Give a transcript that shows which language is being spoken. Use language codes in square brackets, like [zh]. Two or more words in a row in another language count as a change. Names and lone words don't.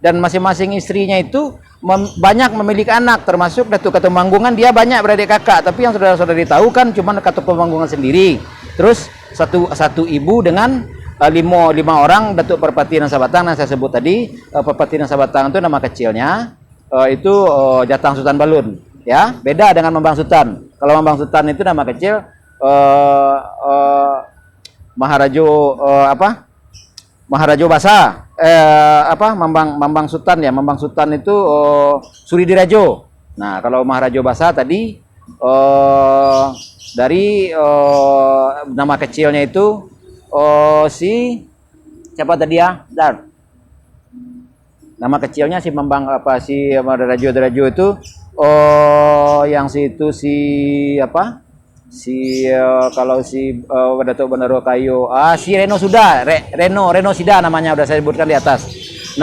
[id] Dan masing-masing istrinya itu banyak memiliki anak, termasuk Datuk Ketumanggungan dia banyak beradik kakak, tapi yang saudara-saudari tahu kan cuma Ketumanggungan sendiri. Terus satu ibu dengan lima orang Datuk Perpatihan dan Sabatang yang saya sebut tadi. Perpatihan dan Sabatang itu nama kecilnya itu Jatang Sultan Balun, ya. Beda dengan Mambang Sutan. Kalau Mambang Sutan itu nama kecil Maharajo Maharajo Basa, Mambang Sutan, ya. Mambang Sutan itu Suridirajo. Nah, kalau Maharajo Basa tadi dari nama kecilnya itu si siapa tadi ya? Dar. Nama kecilnya si Maharajo itu yang si itu kalau si Datuk Bandaro Kayu si Reno Sida namanya udah saya sebutkan di atas.